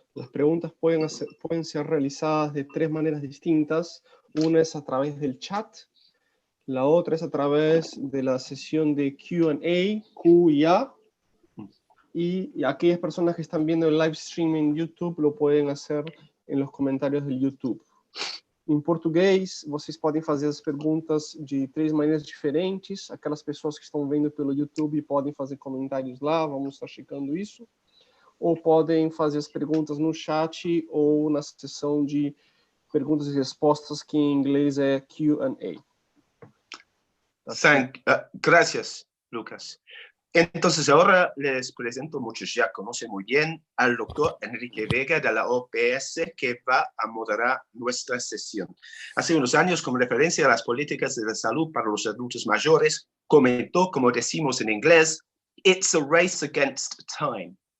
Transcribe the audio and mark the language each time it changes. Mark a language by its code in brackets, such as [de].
[es] Las preguntas pueden ser realizadas de 3 maneras distintas. Una es a través del chat. La otra es a través de la sesión de Q&A, Q y A. y aquellas personas que están viendo el live stream en YouTube lo pueden hacer em los [pt] comentários do [es] YouTube. [pt] Em português, vocês podem fazer as perguntas de 3 maneiras diferentes. Aquelas pessoas que estão vendo pelo YouTube podem fazer comentários lá, vamos estar checando isso. Ou podem fazer as perguntas no chat ou na seção de perguntas e respostas, que em inglês é Q&A. [es] Gracias, Lucas. Entonces ahora les presento, muchos ya conocen muy bien, al doctor Enrique Vega de la OPS, que va a moderar nuestra sesión. Hace unos años, como referencia a las políticas de la salud para los adultos mayores, comentó, como decimos en inglés, [en] "It's a race against time".